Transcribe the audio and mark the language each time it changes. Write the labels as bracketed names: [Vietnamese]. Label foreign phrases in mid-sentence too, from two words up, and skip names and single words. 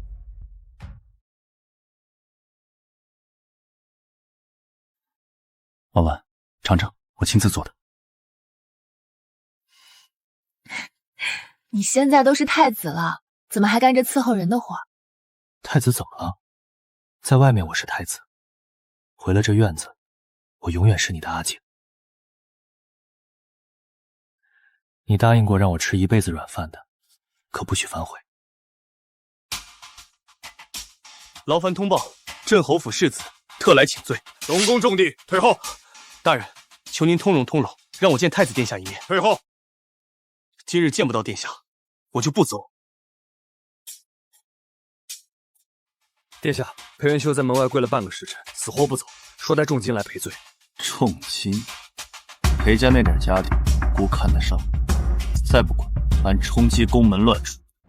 [Chinese] 婉婉，嘗嘗，我親自做的。你現在都是太子了，怎麼還幹着伺候人的活？太子怎麼了？在外面我是太子，回了這院子，我永遠是你的阿景。你答應過讓我吃一輩子軟飯的，可不許反悔。勞煩通報，鎮侯府世子特來請罪。東宮重地，退後。大人，求您通融通融，讓我見太子殿下一面。退後。今日見不到殿下，我就不走。殿下，裴元修在門外跪了半個時辰，死活不走，說帶重金來賠罪。重金？裴家那點家底，姑看得上？ 再不滚，按冲击宫门乱处。